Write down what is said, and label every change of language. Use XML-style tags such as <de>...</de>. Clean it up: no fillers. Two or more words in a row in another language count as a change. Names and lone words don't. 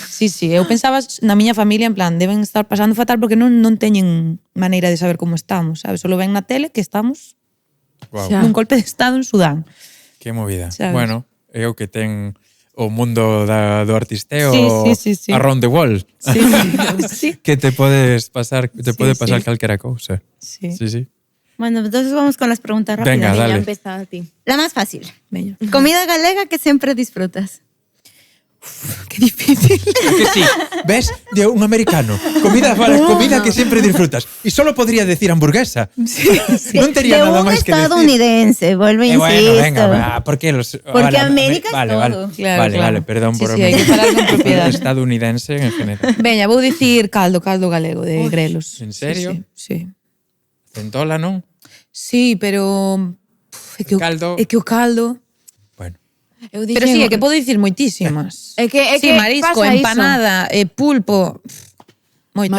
<gl>Sí, eu pensaba na miña familia, en plan, deben estar pasando fatal porque non teñen maneira de saber como estamos, sabes? Solo ven na tele que estamos Xa. nun golpe de estado en Sudán. Que movida. Sabes? Bueno, é o que ten o mundo do artisteo Sí.</gl> <en>around the world.</en> <gl>Sí, sí. Que te podes pasar, pode pasar sí. calquera cousa. Sí. Sí. Bueno,</gl> <es>entonces vamos con las preguntas rápidas. Venga, Ya dale.</es> <gl>empeza a ti.</gl> <es>La más fácil.</es> <gl>Veña.</gl> <es>Comida galega que siempre disfrutas. Qué difícil. ¿A que sí? ¿Ves? De un americano. Comida que siempre disfrutas. Y solo podría decir hamburguesa. No tendría De nada un más que decir. estadounidense, vuelvo a Bueno, insisto. venga, va, ¿por qué los...? Porque América es vale, todo. Vale, Claro, vale, claro. vale, perdón Sí, por... sí, hay que falar con propiedad. Estadounidense en general.</es> <gl>Veña, vou dicir caldo galego de grelos. en serio? Sí. Centola, non? Sí, pero é que Caldo. o caldo. Bueno. Eu Pero sí, é que podo dicir moitísimas. É que sí, marisco, pasa empanada, pulpo. Moitas.</gl>